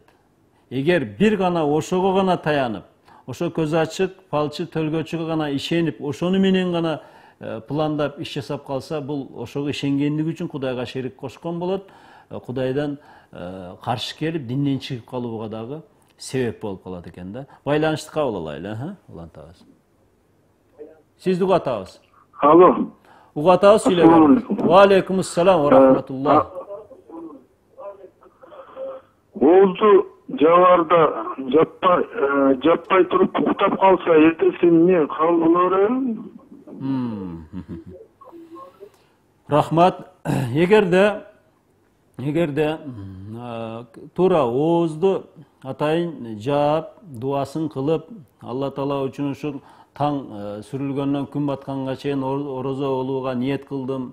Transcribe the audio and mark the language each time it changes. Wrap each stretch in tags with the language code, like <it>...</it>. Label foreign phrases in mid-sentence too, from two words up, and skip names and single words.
<ky>Эгер бир гана ошого гана таянып, ошо көз ачык, палчы, төлгөчүгө гана ишенип, ошону менен гана пландап иш жасап калса, бул ошого ишенгендиги үчүн Кудайга шерик кошкон болот. Кудайдан каршы келип, динден чыгып калууга дагы себеп болуп калат экен да. Байланышты кабыл алайлы, улантабыз. Сизди угуп атабыз. Алло. Угуп атабыз, сүйлөйбүз.</ky> <ar>وعليكم السلام ورحمة الله.</ar> <ky>Оозду жабарда жаппай туруп уктап калса, эртеси эмне кабыл кыла береби? Рахмат. Эгерде туура оозду атайын жаап, дуасын кылып, Алла Таала үчүн ушул таң сүрүлгөндөн күн батканга чейин орозо болууга ниет кылдым.</ky>